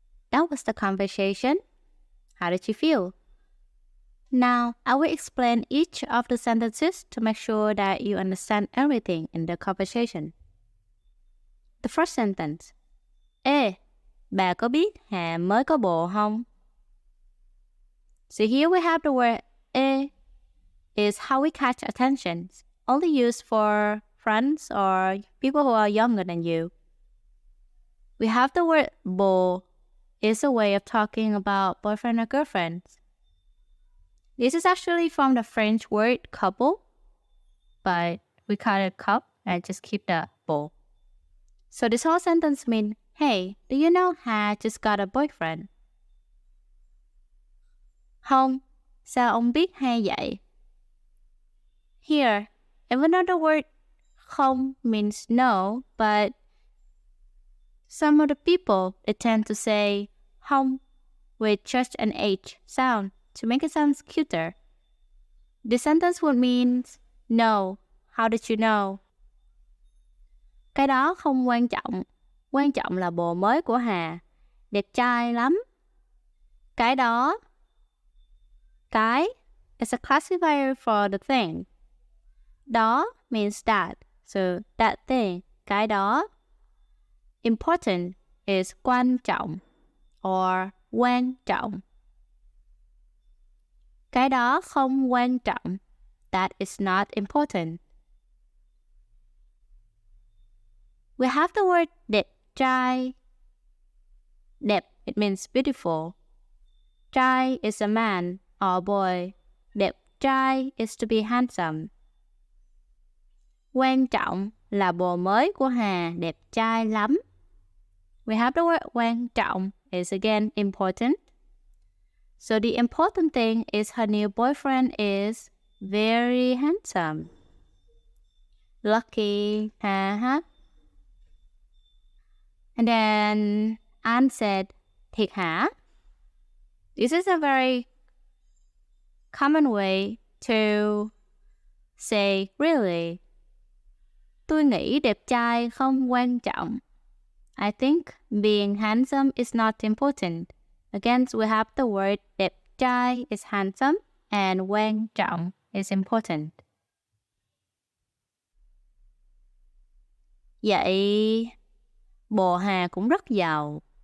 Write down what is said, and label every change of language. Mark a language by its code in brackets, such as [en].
[en] That was the conversation. How did you feel? Now, I will explain each of the sentences to make sure that you understand everything in the conversation. The first sentence. [vi] Ê, bà có biết Hà mới có bồ không? [en] So here we have the word ê is how we catch attention, only used for friends or people who are younger than you. We have the word bồ is a way of talking about boyfriend or girlfriend. This is actually from the French word couple, but we call it cup and just keep the bồ. So this whole sentence means, hey, do you know Hà just got a boyfriend? [vi] Không, sao ông biết hay vậy? [en] Here, even though the word không means no, but some of the people, they tend to say không with just an H sound to make it sound cuter. The sentence would mean, no, how did you know? [vi] Cái đó không quan trọng. Quan trọng là bồ mới của Hà. Đẹp trai lắm. Cái đó. [en] Cái is a classifier for the thing. Đó means that. So that thing. Cái đó. Important is quan trọng or quan trọng. [vi] Cái đó không quan trọng. [en] That is not important. We have the word đẹp trai. Đẹp, it means beautiful. Trai is a man or boy. Đẹp trai is to be handsome. [vi] Quan trọng là bồ mới của Hà đẹp trai lắm. [en] We have the word quan trọng is again important. So the important thing is her new boyfriend is very handsome. Lucky, ha. And then An said, [vi] thiệt hả? [en] This is a very common way to say really. [vi] Tôi nghĩ đẹp trai không quan trọng. [en] I think being handsome is not important. Again, we have the word đẹp trai is handsome and quan trọng is important. [vi] Vậy bồ Hà cũng rất giàu.